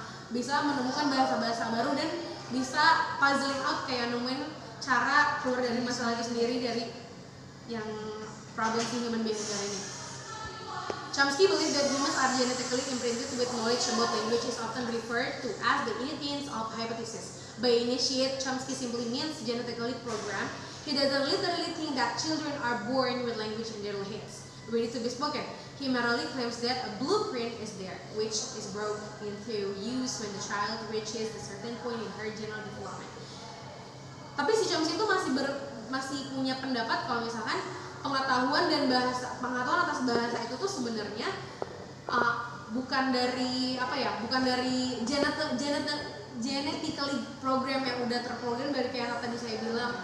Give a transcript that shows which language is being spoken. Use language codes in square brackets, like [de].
[id] bisa menemukan bahasa-bahasa baru dan bisa [en] puzzling out [id] kayak nemuin cara keluar dari masalah itu sendiri dari yang [en] problem human behavior [id] ini. [en] Chomsky believed that humans are genetically imprinted with knowledge about language is often referred to as the innate of hypothesis. By initiate, Chomsky simply means genetically programmed. He doesn't literally think that children are born with language in their heads, ready to be spoken. He merely claims that a blueprint is there, which is brought into use when the child reaches a certain point in her general development. [id] Tapi si Chomsky itu masih punya pendapat kalau misalkan pengetahuan atas bahasa itu tuh sebenarnya bukan dari [en] genetically program [id] yang udah terprogram dari kayak tadi saya bilang.